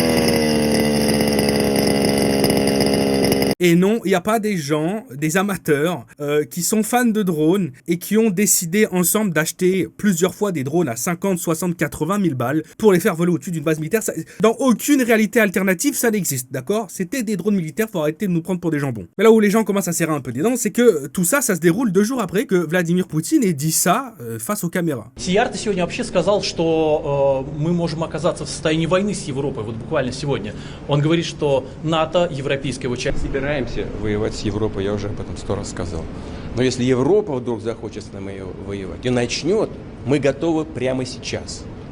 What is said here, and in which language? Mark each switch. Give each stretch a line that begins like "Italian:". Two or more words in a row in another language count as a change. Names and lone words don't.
French: Et non, il n'y a pas des gens, des amateurs, qui sont fans de drones et qui ont décidé ensemble d'acheter plusieurs fois des drones à 50, 60, 80 000 balles pour les faire voler au-dessus d'une base militaire. Ça, dans aucune réalité alternative, ça n'existe, d'accord? C'était des drones militaires, faut arrêter de nous prendre pour des jambons. Mais là où les gens commencent à serrer un peu des dents, c'est que tout ça, ça se déroule 2 jours après que Vladimir Poutine ait dit ça face aux caméras.
Russian: Сиярто сегодня вообще сказал, что мы можем оказаться в состоянии войны с Европой, вот буквально сегодня. Он говорит, что НАТО, европейская его часть... Собираемся воевать с Европой, я уже об этом 100 раз сказал. Но если Европа вдруг захочет с нами воевать и начнет, мы готовы прямо сейчас.